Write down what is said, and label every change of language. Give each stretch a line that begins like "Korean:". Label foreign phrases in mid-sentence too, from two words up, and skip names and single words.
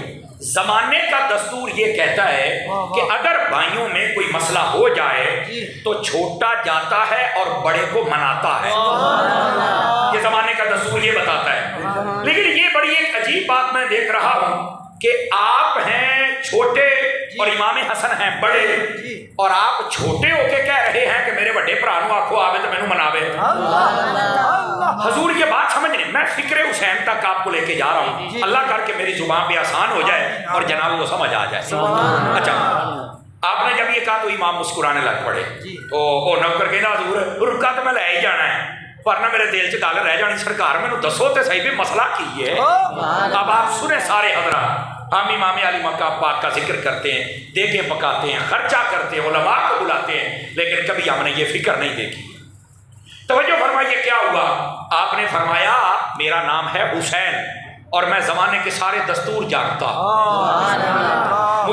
Urdu: زمانے کا دستور یہ کہتا ہے کہ اگر بھائیوں میں کوئی مسئلہ ہو جائے تو چھوٹا جاتا ہے اور بڑے کو مناتا ہے. یہ زمانے کا دستور یہ بتاتا ہے. لیکن یہ بڑی ایک عجیب بات میں دیکھ رہا ہوں کہ آپ ہیں چھوٹے اور امام حسن ہیں بڑے, اور آپ چھوٹے ہو کے کہہ رہے ہیں کہ میرے بڑے
Punjabi: بھرا نو آکھو آوے تو مینوں مناوے.
Urdu: حضور یہ بات سمجھنے, میں فکر حسین تک آپ کو لے کے جا رہا ہوں. اللہ کر کے میری زبان پہ آسان ہو جائے اور جناب وہ سمجھ آ جائے. اچھا آپ نے جب یہ کہا تو امام مسکرانے لگ پڑے.
Punjabi: تو وہ نوکر کہنا حضور رکا تو میں لے ہی جانا ہے, پر نہ میرے دل چ گل رہ جانی سرکار مینوں دسو تے صحیح بھی مسئلہ کی ہے.
Urdu: اب آپ سنیں سارے حضرات, ہم امام علی مکہ پاک کا ذکر کرتے ہیں, دیگیں پکاتے ہیں, خرچہ کرتے ہیں, علماء کو بلاتے ہیں, لیکن کبھی ہم نے یہ فکر نہیں دیکھی. توجہ فرمائیے کیا ہوا. آپ نے فرمایا میرا نام ہے حسین اور میں زمانے کے سارے دستور جانتا ہوں.